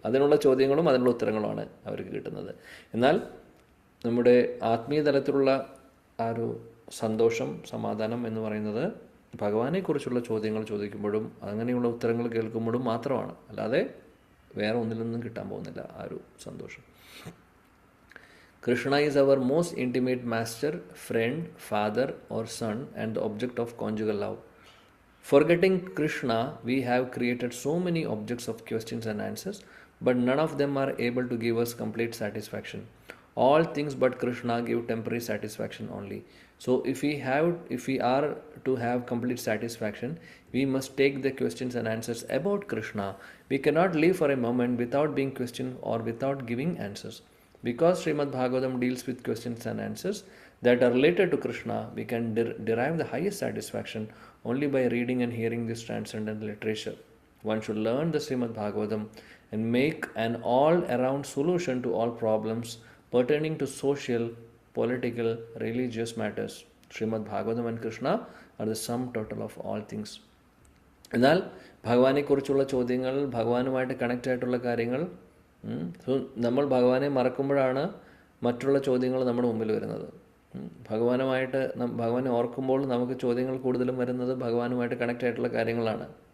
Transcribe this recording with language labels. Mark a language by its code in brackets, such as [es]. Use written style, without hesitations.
[ml] അതിനുള്ള ചോദ്യങ്ങളും അതിനുള്ള ഉത്തരങ്ങളുമാണ് അവർക്ക് കിട്ടുന്നത്. എന്നാൽ നമ്മുടെ ആത്മീയ തലത്തിലുള്ള ആ ഒരു സന്തോഷം, സമാധാനം എന്ന് പറയുന്നത് ഭഗവാനെക്കുറിച്ചുള്ള ചോദ്യങ്ങൾ ചോദിക്കുമ്പോഴും അങ്ങനെയുള്ള ഉത്തരങ്ങൾ കേൾക്കുമ്പോഴും മാത്രമാണ്, അല്ലാതെ വേറെ ഒന്നിലൊന്നും കിട്ടാൻ പോകുന്നില്ല ആ ഒരു സന്തോഷം. [en] Krishna is our most intimate master, friend, father or son and the object of conjugal love. Forgetting Krishna, we have created so many objects of questions and answers, but none of them are able to give us complete satisfaction. All things but Krishna give temporary satisfaction only. So if we are to have complete satisfaction, we must take the questions and answers about Krishna. We cannot live for a moment without being questioned or without giving answers. Because Srimad Bhagavatam deals with questions and answers that are related to Krishna, we can derive the highest satisfaction only by reading and hearing this transcendent literature. One should learn the Srimad Bhagavatam and make an all-around solution to all problems pertaining to social, political, religious matters. Srimad Bhagavatam and Krishna are the sum total of all things. [ml] എന്നാൽ ഭഗവാനെക്കുറിച്ചുള്ള ചോദ്യങ്ങൾ, ഭഗവാനുമായിട്ട് connect ആയിട്ടുള്ള കാര്യങ്ങൾ, നമ്മൾ ഭഗവാനെ മറക്കുമ്പോഴാണ് മറ്റുള്ള ചോദ്യങ്ങൾ നമ്മുടെ മുമ്പിൽ വരുന്നത്. ഭഗവാനെ ഓർക്കുമ്പോൾ നമുക്ക് ചോദ്യങ്ങൾ കൂടുതലും വരുന്നത് ഭഗവാനുമായിട്ട് കണക്റ്റ് ആയിട്ടുള്ള കാര്യങ്ങളാണ്.